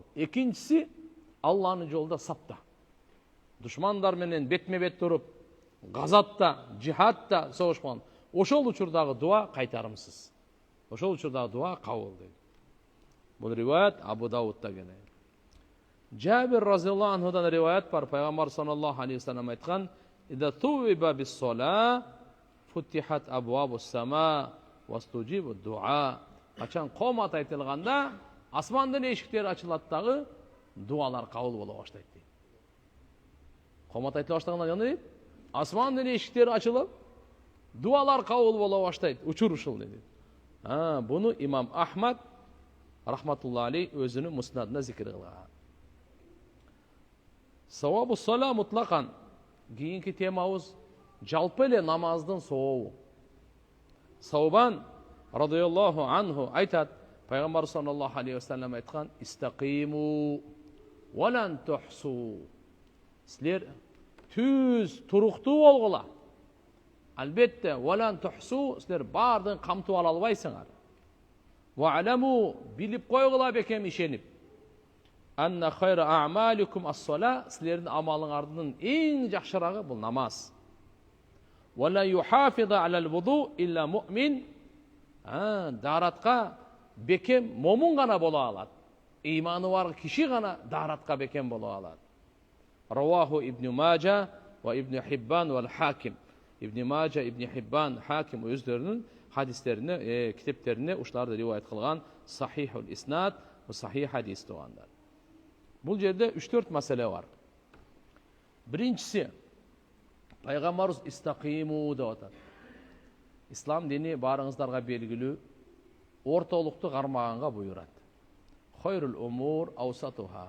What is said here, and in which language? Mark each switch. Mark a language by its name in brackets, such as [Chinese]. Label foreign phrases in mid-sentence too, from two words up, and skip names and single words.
[Kyrgyz] Экинчиси Алланын жолунда сапта. Душмандар менен бетме-бет туруп, газатта, жихадта согушкан. Ошол учурдагы дуа кайтарымсыз. Ошол учурдагы дуа кабыл дейт. Бул риваят Абу Даудта келет. Жабир [Arabic] رضي الله عنه [Kyrgyz] риваят бар. [Arabic] Пайгамбар صلى الله عليه وسلم айткан: "إذا ثوب بالصلاة فتحت أبواب السماء واستجيب الدعاء." [Kyrgyz] Качан комат айтылганда, асмандын эшиктери ачылат дагы, дуалар кабыл боло баштайт дейт. Комат айтыла баштаганда эмне дейт? Асмандын эшиктери ачылып, дуалар кабыл боло баштайт. Учур ушул дейт. Буну имам Ахмад [Arabic] رحمة الله عليه [Kyrgyz] өзүнүн муснадында зикир кылган. [Arabic] ثواب الصلاة مطلقا. [Kyrgyz] Кийинки темабыз жалпы эле намаздын сообу. [Arabic] Саубан رضي الله عنه айтат, Пайгамбар صلى الله عليه وسلم айткан: "استقيموا ولن تحصوا." [Kyrgyz] Силер түз туруктуу болгула. Албетте, [Arabic] ولن تحصوا, [Kyrgyz] силер бардын камтып ала албайсыңар. [Arabic] واعلموا, [Kyrgyz] билип койгула бекем ишенип. [Arabic] أن خير أعمالكم الصلاة, [Kyrgyz] силердин амалыңардын эң жакшырагы бул намаз. [Arabic] ولا يحافظ على الوضوء إلا مؤمن. [Kyrgyz] Даратка бекем момун гана боло алат. Иманы бар киши гана даратка бекем боло алат. [Arabic] رواه ابن ماجه وابن حبان والحاكم. [Kyrgyz] Ибн Мажа, Ибн Хиббан, Хаким өздөрүнүн хадистерине, китептерине ушуларды риваят кылган [Arabic] صحيح الإسناد وصحيح [Kyrgyz] хадис тугандар. Бул жерде 3-4 маселе бар. Биринчиси, Пайгамбарыбыз истақиму деп атат. Ислам дини барыңыздарга белгилүү ортолукту кармаганга буйрат. [Arabic] خير الأمور أوسطها.